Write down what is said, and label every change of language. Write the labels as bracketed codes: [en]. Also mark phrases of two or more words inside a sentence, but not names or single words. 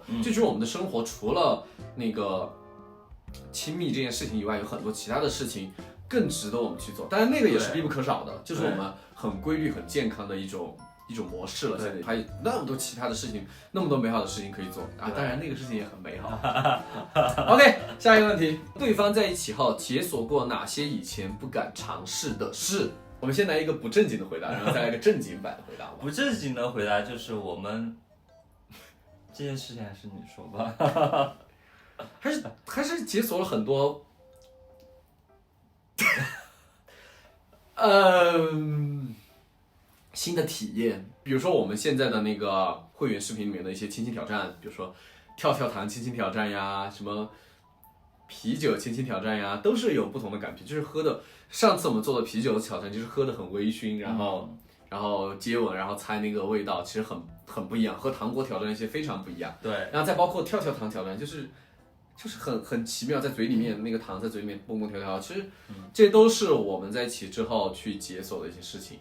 [zh] 這就是我們的生活，除了那個親密這件事情以外，有很多其他的事情更值得我們去做。當然那個也是必不可少的，就是我們很規律、很健康的一種模式了。現在還有那麼多其他的事情，那麼多美好的事情可以做啊！當然那個事情也很美好。OK，下一個問題，對方在一起後解鎖過哪些以前不敢嘗試的事？我們先來一個不正經的回答，然後再來一個正經版的回答。不正經的回答就是我們這件事情還是你說吧。還是解鎖了很多，新的體驗，比如說我們現在的那個會員視頻裡面的一些親親挑戰，比如說跳跳糖親親挑戰呀，什麼啤酒親親挑戰呀，都是有不同的感覺。就是喝的，上次我們做的啤酒的挑戰，就是喝的很微醺，然後接吻，然後猜那個味道，其實很不一樣，和糖果挑戰一些非常不一樣。對，然後再包括跳跳糖挑戰，就是很奇妙，在嘴裡面那個糖在嘴裡面蹦蹦跳跳，其實這都是我們在一起之後去解鎖的一些事情。